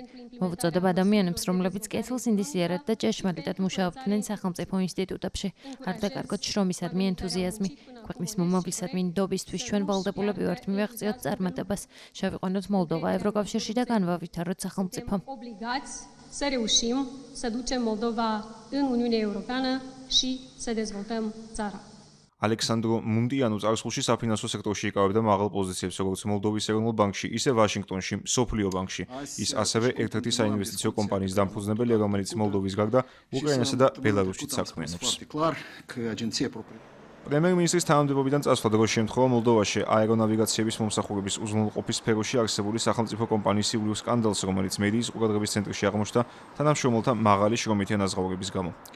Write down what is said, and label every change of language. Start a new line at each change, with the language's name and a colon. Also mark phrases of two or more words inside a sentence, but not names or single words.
Georgian: მოვუწოდებ ადამიანებს, რომლებიც კეთილს ინდისიერად და ჭეშმარიტად მუშაობდნენ სახელმწიფო ინსტიტუტებში, არ დაკარგოთ შრომისადმი ენთუზიაზმი. ქვეყნის მომავლისადმი ნდობისთვის ჩვენ ვალდებულები ვართ მივაღწიოთ წარმატებას, შევიყვანოთ Moldova ევროკავშირში და განვავითაროთ სახელმწიფო.
Romanian: Să reușim să ducem Moldova în Uniunea Europeană și să dezvoltăm țara.
Georgian: ალექსანდრო მუნტიანო წარსულში საფინანსო სექტორში იკავებდა მაღალ პოზიციებს, როგორც მოლდოვის ეროვნულ ბანკში, ისე ვაშინგტონში, მსოფლიო ბანკში. ის ასევე ერთ-ერთი საინვესტიციო კომპანიის დამფუძნებელია, რომელიც მოლდოვის გარდა უკრაინასა და ბელარუსშიც საქმიანობს. პრემიერ-მინისტრის თანამდებობიდან წასვლა დღეს შემთხვევა მოლდოვაში აერონავიგაციების მომსახურების უზრუნველყოფის სფეროში არსებული სახელმწიფო კომპანიის იგულივ სკანდალს, რომელიც მედიის ყურადღების ცენტრში აღმოჩნდა თანამშრომელთა მაღალი შრომითი ანაზღაურების გამო.